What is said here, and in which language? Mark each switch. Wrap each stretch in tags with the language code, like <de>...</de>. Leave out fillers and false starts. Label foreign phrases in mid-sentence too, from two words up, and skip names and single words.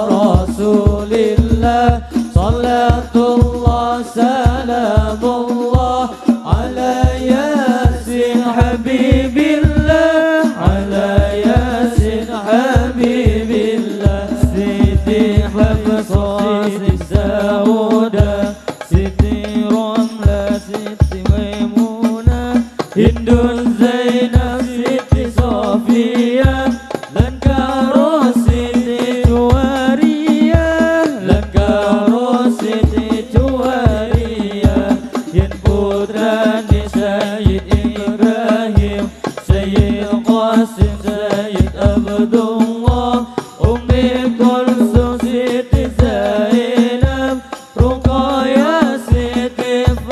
<ar>رسول الله صلاة الله سلام الله على ياسين حبيب الله على ياسين حبيب الله Siti Hafsah Siti Sauda</ar> <jv>Siti Romlah Siti Maimunah Hindun Zainab Siti Sofia lan karo Siti Juwariyah lan karo Siti Juwariyah yen putrane Sayyid Ibrahim Sayyid Qasim Sayyid Abdullah Ummi Kulsum Siti Zainab Ruqayyah Siti</jv>